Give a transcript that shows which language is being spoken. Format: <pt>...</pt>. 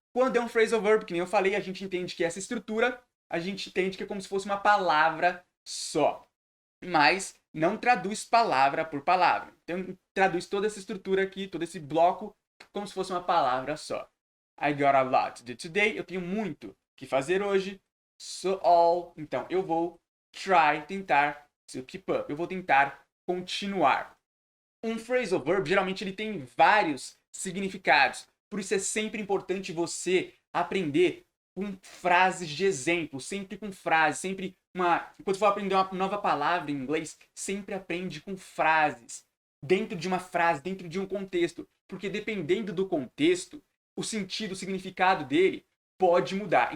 <pt>Quando é um phrasal verb, que nem eu falei, a gente entende que essa estrutura, a gente entende que é como se fosse uma palavra só. Mas não traduz palavra por palavra. Então traduz toda essa estrutura aqui, todo esse bloco, como se fosse uma palavra só.</pt> <en>I got a lot to do today.</en> <pt>Eu tenho muito que fazer hoje.</pt> <en>So all.</en> <pt>Então eu vou try, tentar</pt> <en>to keep up.</en> <pt>Eu vou tentar continuar. Um phrasal verb, geralmente ele tem vários significados. Por isso é sempre importante você aprender com frases de exemplo, sempre com frases, sempre quando for aprender uma nova palavra em inglês, sempre aprende com frases, dentro de uma frase, dentro de um contexto, porque dependendo do contexto, o sentido, o significado dele pode mudar.</pt>